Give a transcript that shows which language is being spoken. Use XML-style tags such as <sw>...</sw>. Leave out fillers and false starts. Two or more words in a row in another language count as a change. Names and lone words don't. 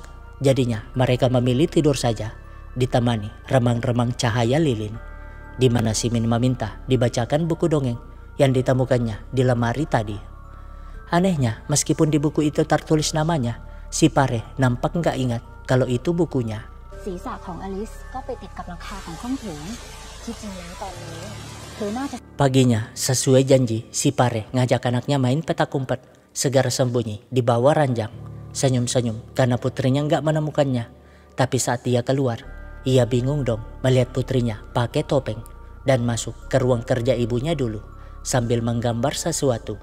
<id>Jadinya mereka memilih tidur saja, ditemani remang-remang cahaya lilin, di mana si Min meminta dibacakan buku dongeng yang ditemukannya di lemari tadi. Anehnya, meskipun di buku itu tertulis namanya, si Fareh nampak nggak ingat kalau itu bukunya.</id> <th>ศีรษะของอลิสก็ไปติดกับหลังคาของห้องโถงที่จริงแล้วตอนนี้เธอน่าจะ</th> <id>Paginya, sesuai janji, si Pare ngajak anaknya main petak umpet, segera sembunyi di bawah ranjang. Senyum-senyum karena putrinya nggak menemukannya. Tapi saat dia keluar, ia bingung dong melihat putrinya pakai topeng dan masuk ke ruang kerja ibunya dulu sambil menggambar sesuatu.</id>